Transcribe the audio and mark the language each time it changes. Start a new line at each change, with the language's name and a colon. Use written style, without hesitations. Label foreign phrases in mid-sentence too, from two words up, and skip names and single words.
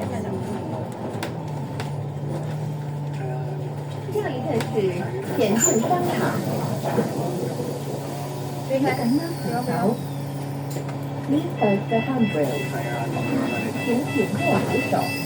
Chinese: 下一站是顯徑商場。請緊握扶手。
English: Please hold the handrail.
Chinese: 請緊握扶手。